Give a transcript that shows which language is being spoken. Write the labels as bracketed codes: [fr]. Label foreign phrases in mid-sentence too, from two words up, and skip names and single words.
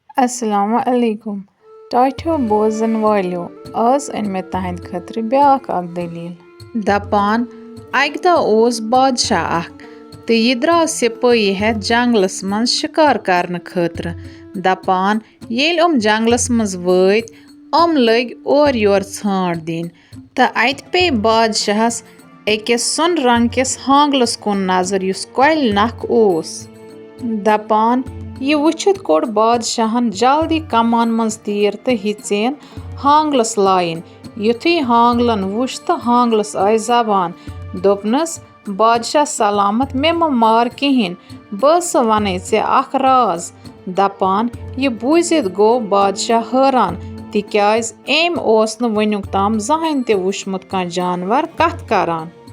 [ks] अस्सलामु अलैकुम टाठ्यो बोजन वालियो आज अन मे तहंद खतर ब्याख अक दलील दपान अक दह ओस बादशाह अख तो यह द्राव सिपाही हेत जंगलस मज शिकार करने खतर दपान येल जंगलस मज वत लग और योर छांट दिन तो अत पे बादशाहस अकिस सुन रंग किस हांगलस कुन नजर युस कोल नख ओस दपान यह वुचित कोड़ बादशाहन जल्दी कमान मज तीर तो हिचेन हांगलस लाइन युथी हांगलन वुच तो हांगलस आय जबान दोपनस बादशाह सलामत मे मार कहें बस वन ऐ अख राज दपान यह बूजित गो बादशाह हैरान तिक्याज एम ओस न वनुक ताम जहान ते वुचमुत कह जानवर कथ करान